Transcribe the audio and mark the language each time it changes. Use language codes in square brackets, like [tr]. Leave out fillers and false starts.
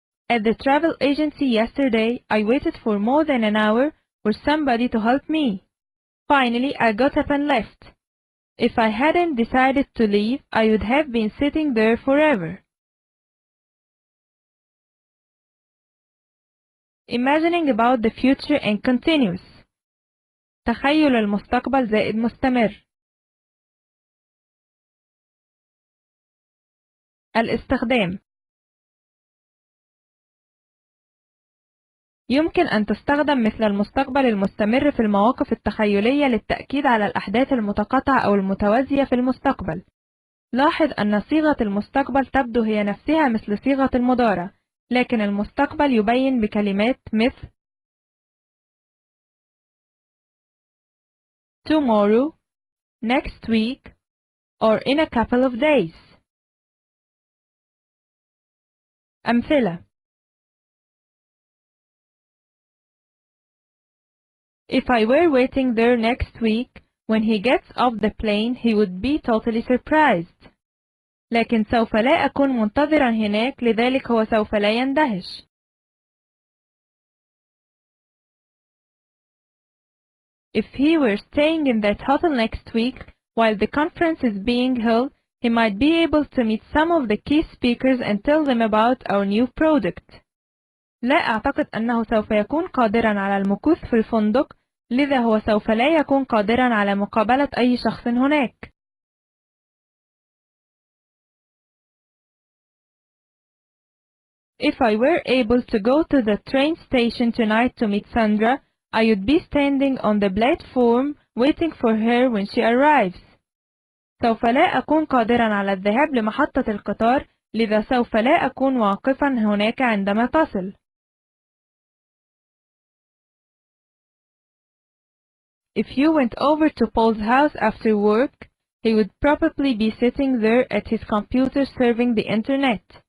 [en] At the travel agency yesterday, I waited for more than an hour for somebody to help me. Finally, I got up and left. If I hadn't decided to leave, I would have been sitting there forever. Imagining about the future and continuous. [ar] تخيل المستقبل زائد مستمر. الاستخدام. يمكن أن تستخدم مثل المستقبل المستمر في المواقف التخيلية للتأكيد على الأحداث المتقاطعة أو المتوازية في المستقبل. لاحظ أن صيغة المستقبل تبدو هي نفسها مثل صيغة المضارع، لكن المستقبل يبين بكلمات مثل [en] tomorrow, next week, or in a couple of days. [ar] أمثلة: [en] If I were waiting there next week, when he gets off the plane, he would be totally surprised. [ar] لكن سوف لا أكون منتظرا هناك، لذلك هو سوف لا يندهش. [en] If he were staying in that hotel next week while the conference is being held, he might be able to meet some of the key speakers and tell them about our new product. [ar] لا أعتقد أنه سوف يكون قادرا على المكوث في الفندق، لذا هو سوف لا يكون قادرا على مقابلة أي شخص هناك. [en] If I were able to go to the train station tonight to meet Sandra, I would be standing on the platform waiting for her when she arrives. [ar] سوف لا أكون قادرا على الذهاب لمحطة القطار، لذا سوف لا أكون واقفا هناك عندما تصل. [en] If you went over to Paul's house after work, he would probably be sitting there at his computer surfing the internet.